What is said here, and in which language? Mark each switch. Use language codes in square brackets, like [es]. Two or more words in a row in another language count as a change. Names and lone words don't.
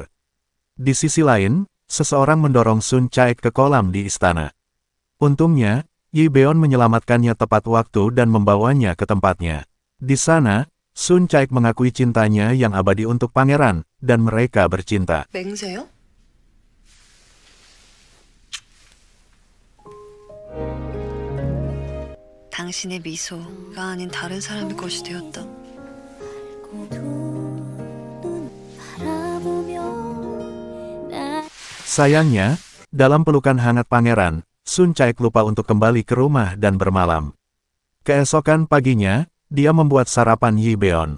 [id] Di sisi lain, seseorang mendorong Sun Caek ke kolam di istana. Untungnya, Yi Beon menyelamatkannya tepat waktu dan membawanya ke tempatnya. Di sana, Sun Caek mengakui cintanya yang abadi untuk pangeran, dan mereka bercinta. [ko] 맹세요? 당신의 미소가 아닌 다른 사람의 것이 되었다. [id] Sayangnya, dalam pelukan hangat pangeran, Sun Caek lupa untuk kembali ke rumah dan bermalam. Keesokan paginya, dia membuat sarapan Yi Beon.